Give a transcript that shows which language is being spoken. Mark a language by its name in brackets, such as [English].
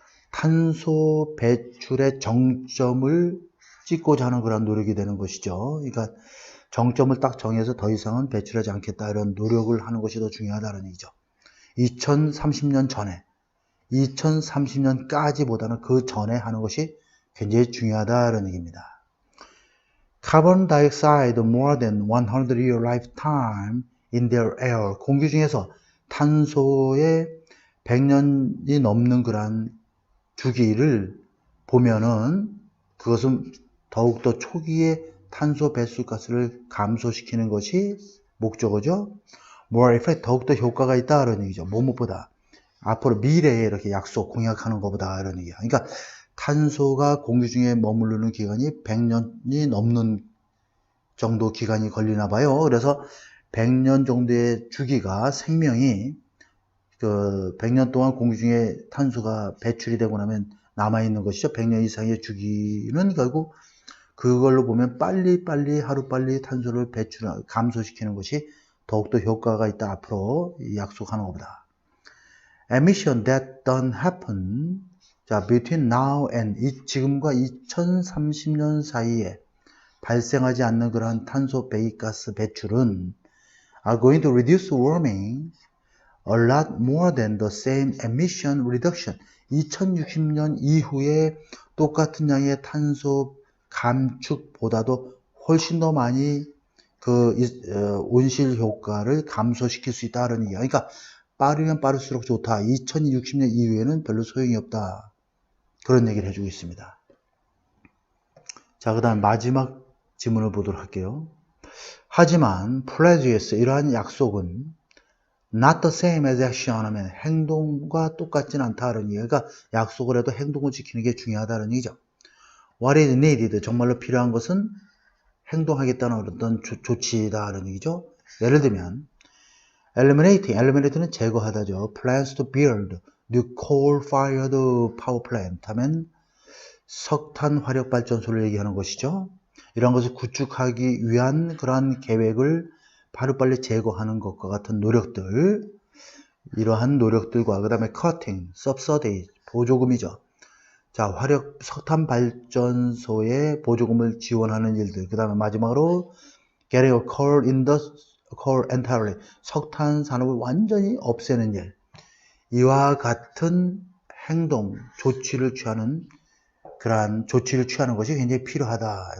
[Korean] 탄소 배출의 정점을 찍고자 하는 그런 노력이 되는 것이죠. 그러니까 정점을 딱 정해서 더 이상은 배출하지 않겠다 이런 노력을 하는 것이 더 중요하다는 얘기죠. 2030년 전에 2030년까지보다는 그 전에 하는 것이 굉장히 중요하다는 얘기입니다. [English] Carbon dioxide more than 100-year lifetime in their air. [Korean] 공기 중에서 탄소의 100년이 넘는 그런 주기를 보면은 그것은 더욱더 초기에 탄소 배출가스를 감소시키는 것이 목적어죠. [English] More effect, [Korean] 더욱더 효과가 있다 이런 얘기죠. 무엇보다 앞으로 미래에 이렇게 약속 공약하는 것보다 이런 얘기야. 그러니까 탄소가 공기 중에 머무르는 기간이 100년이 넘는 정도 기간이 걸리나 봐요. 그래서 100년 정도의 주기가 생명이 그 100년 동안 공기 중에 탄소가 배출이 되고 나면 남아있는 것이죠. 100년 이상의 주기는 결국 그걸로 보면 빨리빨리 하루빨리 탄소를 감소시키는 것이 더욱더 효과가 있다. 앞으로 약속하는 것보다. [English] Emission that don't happen. 자, between now and [Korean] 지금과 2030년 사이에 발생하지 않는 그러한 탄소 배기가스 배출은 [English] are going to reduce warming a lot more than the same emission reduction. [Korean] 2060년 이후에 똑같은 양의 탄소 감축보다도 훨씬 더 많이 그 온실 효과를 감소시킬 수 있다는 얘기야. 그러니까 빠르면 빠를수록 좋다. 2060년 이후에는 별로 소용이 없다. 그런 얘기를 해주고 있습니다. 자, 그 다음 마지막 지문을 보도록 할게요. 하지만 pledges, 이러한 약속은 [English] not the same as action [Korean] 하면 행동과 똑같진 않다는 얘기가, 그러니까 약속을 해도 행동을 지키는 게 중요하다는 얘기죠. [English] What is needed, [Korean] 정말로 필요한 것은 행동하겠다는 어떤 조치다는 얘기죠. 예를 들면 eliminate는 제거하다죠. [English] plans to build new coal-fired power plant [Korean] 하면 석탄 화력 발전소를 얘기하는 것이죠. 이런 것을 구축하기 위한 그러한 계획을 하루빨리 제거하는 것과 같은 노력들, 이러한 노력들과 그 다음에 cutting, subsidy, 보조금이죠. 자, 석탄 발전소에 보조금을 지원하는 일들, 그 다음에 마지막으로 [English] getting coal entirely, [Korean] 석탄 산업을 완전히 없애는 일, 이와 같은 행동, 조치를 취하는 그러한 조치를 취하는 것이 굉장히 필요하다.